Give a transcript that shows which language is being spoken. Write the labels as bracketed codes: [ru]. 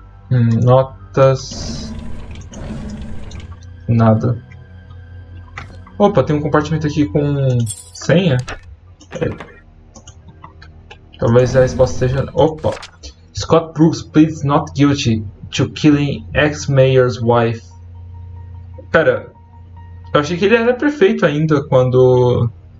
[pt] Notas. Nada. Opa, tem um compartimento aqui com senha. Talvez a resposta seja. Opa! [en] Scott Brooks pleads not guilty to killing ex-mayor's wife. [pt] Pera, eu achei que ele era prefeito ainda quando.